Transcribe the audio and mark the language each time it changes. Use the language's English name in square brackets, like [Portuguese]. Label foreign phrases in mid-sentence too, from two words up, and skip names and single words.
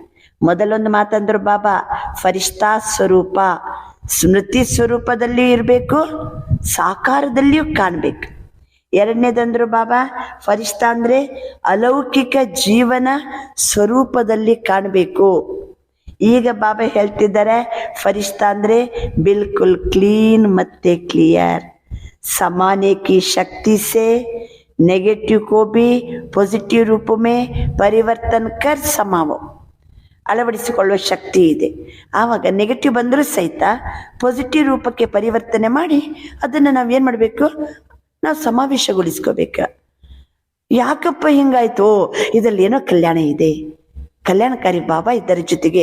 [Kannada] ಮೊದಲೊಂದು ಮಾತಂದ್ರು ಬಾಬಾ, ಫರಿಷ್ಠಾ ಸ್ವರೂಪ ಸ್ಮೃತಿ ಸ್ವರೂಪದಲ್ಲಿಯೂ ಇರಬೇಕು, ಸಾಕಾರದಲ್ಲಿಯೂ ಕಾಣಬೇಕು. ಎರಡನೇದಂದ್ರು ಬಾಬಾ, ಫರಿಷ್ಠ ಅಂದರೆ ಅಲೌಕಿಕ ಜೀವನ ಸ್ವರೂಪದಲ್ಲಿ ಕಾಣಬೇಕು. ಈಗ ಬಾಬಾ ಹೇಳ್ತಿದ್ದಾರೆ, ಫರಿಷ್ಠ ಅಂದರೆ ಬಿಲ್ಕುಲ್ ಕ್ಲೀನ್ ಮತ್ತೆ ಕ್ಲಿಯರ್. [Hindi] समाने की शक्ति से नेगेटिव को भी पॉजिटिव रूप में परिवर्तन कर समावो. [Kannada] ಅಳವಡಿಸಿಕೊಳ್ಳುವ ಶಕ್ತಿ ಇದೆ. ಆವಾಗ ನೆಗೆಟಿವ್ ಬಂದರೂ ಸಹಿತ ಪಾಸಿಟಿವ್ ರೂಪಕ್ಕೆ ಪರಿವರ್ತನೆ ಮಾಡಿ ಅದನ್ನು ನಾವು ಏನು ಮಾಡಬೇಕು? ನಾವು ಸಮಾವೇಶಗೊಳಿಸ್ಕೋಬೇಕು. ಯಾಕಪ್ಪ ಹಿಂಗಾಯ್ತು? ಇದರಲ್ಲಿ ಏನೋ ಕಲ್ಯಾಣ ಇದೆ, ಕಲ್ಯಾಣಕಾರಿ ಬಾಬಾ ಇದರ ಜೊತೆಗೆ.